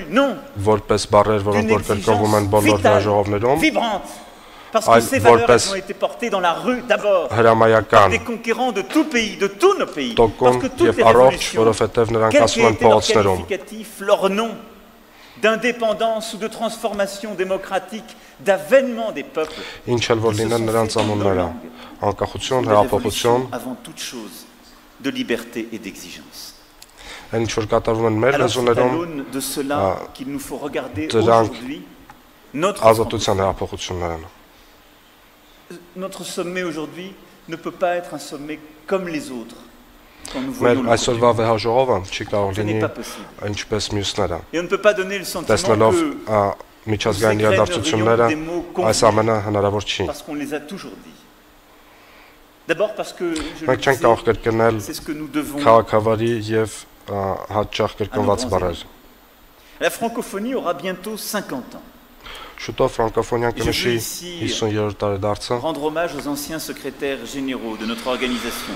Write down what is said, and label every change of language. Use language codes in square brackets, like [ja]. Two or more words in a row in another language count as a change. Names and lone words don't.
[fr] Non, d'une exigence vitale, vibrante, parce que ces valeurs ont été portées dans la rue d'abord par des conquérants de tout pays, de tous nos pays, parce que toutes les révolutions, quel qu'ait été leur qualificatif, leur nom, d'indépendance ou de transformation démocratique, d'avènement des peuples, qui se sont fait dans nos langues, de révolution avant toute chose, de liberté et d'exigence. Alors c'est à l'aune de cela qu'il nous faut regarder aujourd'hui notre sommet aujourd'hui ne peut pas être un sommet comme les autres. [hy] Մեր այսօրվա վեհաժողովը չի կարող լինի ինչպես մյուսները։ Տեսնելով միջազգային իրադարձությունները, այս ամենը հնարավոր չի։ [fr] D'abord parce que c'est ce que nous devons La francophonie aura bientôt 50 ans. Je veux ici rendre hommage aux anciens secrétaires généraux de notre organisation.